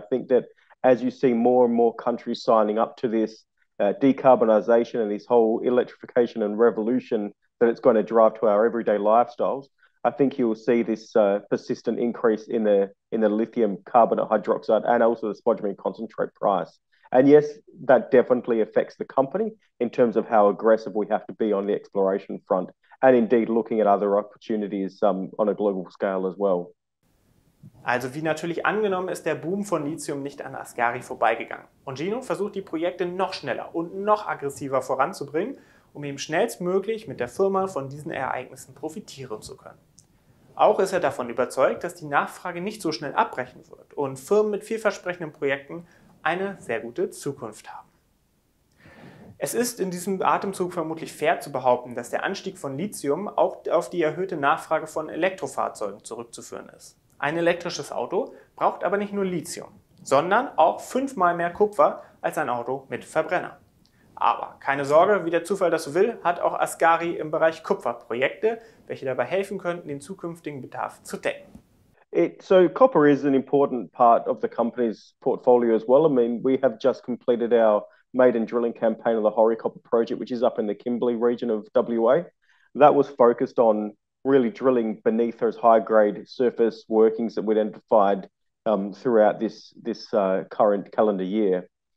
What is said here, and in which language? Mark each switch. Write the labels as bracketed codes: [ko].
[en] I think that as you see more and more countries signing up to this decarbonisation and this whole electrification and revolution that it's going to drive to our everyday lifestyles, I think you will see this persistent increase in the lithium carbonate hydroxide and also the spodumene concentrate price. And yes, that definitely affects the company in terms of how aggressive we have to be on the exploration front, and indeed looking at other opportunities on a global scale as well. [de] Also wie natürlich angenommen ist der Boom von Lithium nicht an ASKARI vorbeigegangen. Und Gino versucht die Projekte noch schneller und noch aggressiver voranzubringen, um eben schnellstmöglich mit der Firma von diesen Ereignissen profitieren zu können. Auch ist er davon überzeugt, dass die Nachfrage nicht so schnell abbrechen wird und Firmen mit vielversprechenden Projekten eine sehr gute Zukunft haben. Es ist in diesem Atemzug vermutlich fair zu behaupten, dass der Anstieg von Lithium auch auf die erhöhte Nachfrage von Elektrofahrzeugen zurückzuführen ist. Ein elektrisches Auto braucht aber nicht nur Lithium, sondern auch 5-mal mehr Kupfer als ein Auto mit Verbrenner. Aber keine Sorge, wie der Zufall das so will, hat auch ASKARI im Bereich Kupfer Projekte, welche dabei helfen könnten, den zukünftigen Bedarf zu decken. [en] So copper is an important part of the company's portfolio as well. I mean, we have just completed our maiden drilling campaign on the Horry Copper project, which is up in the Kimberley region of WA. That was focused on really drilling beneath those high-grade surface workings that we identified throughout this current calendar year.